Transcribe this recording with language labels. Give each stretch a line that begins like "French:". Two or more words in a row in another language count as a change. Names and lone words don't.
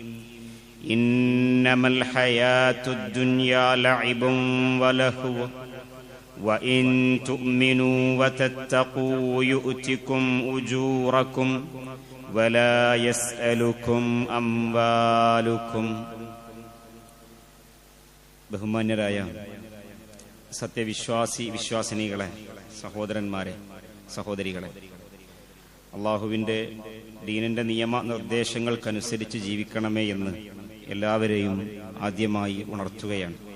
Arabic: إنما الحياة الدنيا لعب ولهو وإن تؤمنوا وتتقوا يؤتكم أجوركم ولا يسألكم أموالكم.
Malayalam: ബഹുമാന്യരായ വിശ്വാസിനികളെ, സഹോദരന്മാരെ, സഹോദരികളെ, അള്ളാഹുവിൻ്റെ ദീനിൻ്റെ നിയമ നിർദ്ദേശങ്ങൾക്കനുസരിച്ച് ജീവിക്കണമേ എന്ന് എല്ലാവരെയും ആദ്യമായി ഉണർത്തുകയാണ്.